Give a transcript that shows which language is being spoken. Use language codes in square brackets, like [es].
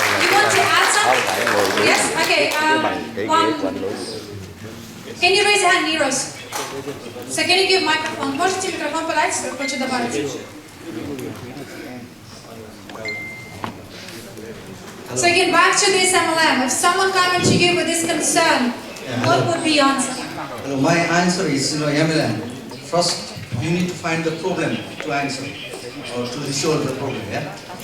[en] You want to add something? Yes? Okay, Can you raise your hand, Neros? So can you give microphone? [ru] Можете микрофон подать, если хочет добавить? [en] So again, back to this MLM. If someone coming to you with this concern, what would be your answer? My answer is, MLM. First, you need to find the problem to answer or to resolve the problem. Yeah.